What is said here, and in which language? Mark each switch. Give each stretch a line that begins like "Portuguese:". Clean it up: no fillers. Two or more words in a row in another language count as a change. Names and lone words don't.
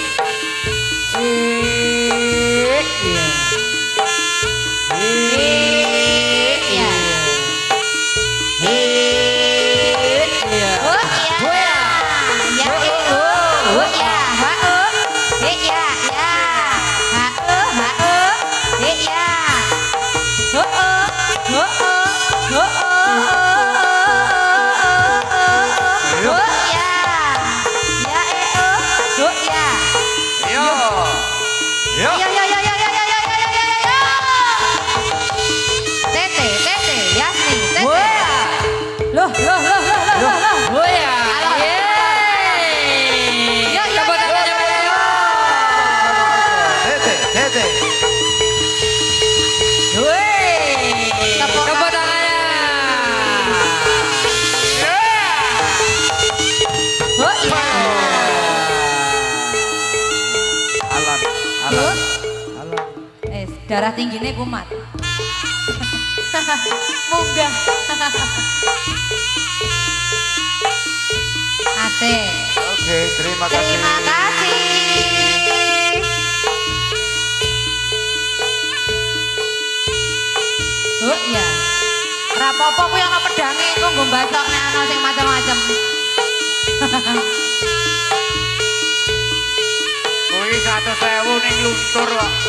Indonesian: Iya. Iya. Iya. Oh iya. Ya oh ya. Ha oh. Ya ya. Ha oh ha oh. Ya. Oh oh. Oh oh. Oh oh. Oh ya. Ya oh. Oh ya. Yo. Yo. Yo yo yo yo yo yo yo yo yo yo. Tete, Tete, Yasni, Tete. Loh. Oh ya. Halo. Yeay. Yo, yo, Tepuk yo, tangannya, yo, Pak. yo. Tete. Wih. Tepuk Tepuk tangannya. Oh iya. Alan. Yuk. Alan. Darah tingginya kumat. Munggah. Asik. Oke, terima kasih. Terima kasih. Oh iya.
Javanese: Rapopo kuwi ana pedange engko nggo mbasok nek ana sing macam-macam. Kuwi 100.000 ning luntur kok.